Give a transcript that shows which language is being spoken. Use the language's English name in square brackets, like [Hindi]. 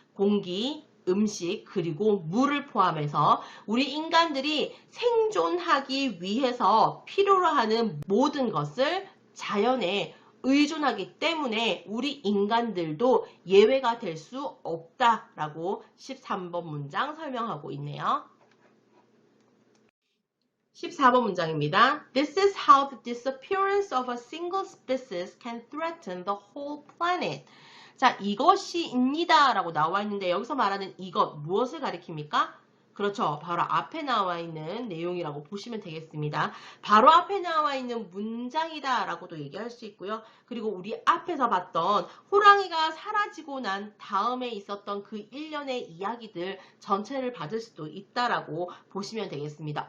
[Korean] 공기, 음식 그리고 물을 포함해서 우리 인간들이 생존하기 위해서 필요로 하는 모든 것을 자연에 의존하기 때문에 우리 인간들도 예외가 될 수 없다라고 13번 문장 설명하고 있네요. 14번 문장입니다. [English] This is how the disappearance of a single species can threaten the whole planet. [Korean] 자, 이것이입니다 라고 나와 있는데 여기서 말하는 이것 무엇을 가리킵니까? 그렇죠. 바로 앞에 나와 있는 내용이라고 보시면 되겠습니다. 바로 앞에 나와 있는 문장이다 라고도 얘기할 수 있고요. 그리고 우리 앞에서 봤던 호랑이가 사라지고 난 다음에 있었던 그 일련의 이야기들 전체를 받을 수도 있다라고 보시면 되겠습니다.